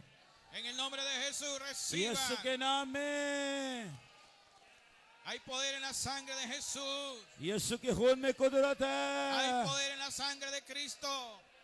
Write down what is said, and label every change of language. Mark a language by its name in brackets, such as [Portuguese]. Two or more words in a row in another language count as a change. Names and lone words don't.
[Spanish] En el nombre de Jesús, reciba. [Hindi] यीशु के नाम में, [Spanish] Hay poder en la sangre de Jesús. [Hindi] यीशु के खून में कुदरत [Spanish] Hay [Hindi] है। [Spanish] poder en la sangre de Cristo.